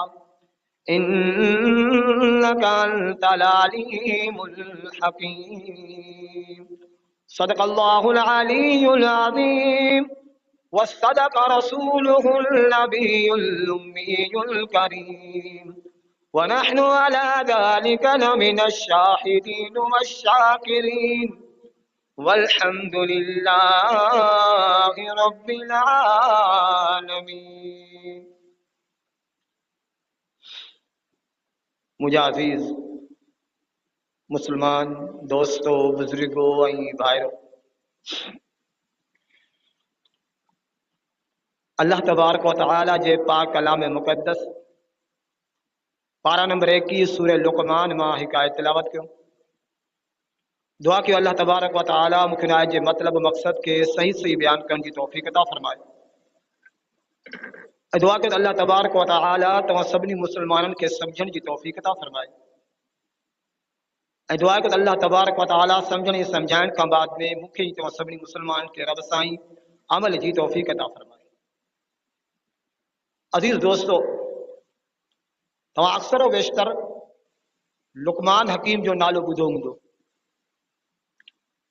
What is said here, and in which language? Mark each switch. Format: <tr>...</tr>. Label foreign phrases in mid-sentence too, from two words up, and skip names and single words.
<ar>إنك أنت العليم الحكيم صدق الله العلي العظيم وصدق رسوله النبي الأمي الكريم ونحن على ذلك لمن الشاهدين والشاكرين والحمد لله رب العالمين.</ar> <hi>मुझे अज़ीज़ मुसलमान दोस्तों बुजुर्गों भाइयों,</hi> <sd>अल्लाह तबारक व तआला जे पाक कलाम मुक़द्दस पारा नंबर 21 सूरह लुक़मान मां हिकायत तिलावत कयो। दुआ कयो अल्लाह तबारक व तआला मूंखे हिन जे मतिलब मक़सद के सही सही बयान करण जी तौफ़ीक़ अता फ़रमाए। दुआ कयो अल्लाह तबारक व तआला तव्हां सभिनी मुसलमाननि खे सम्झण जी तौफ़ीक़ अता फ़रमाए। दुआ कयो अल्लाह तबारक व तआला सम्झण ऐं सम्झाइण खां बाद में मूंखे तव्हां सभिनी मुसलमाननि खे रब साईं अमल जी तौफ़ीक़ अता फ़रमाए। अज़ीज़ दोस्तों, तव्हां अक्सर बेशतर लुक़मान हकीम जो नालो ॿुधो हूंदो।</sd>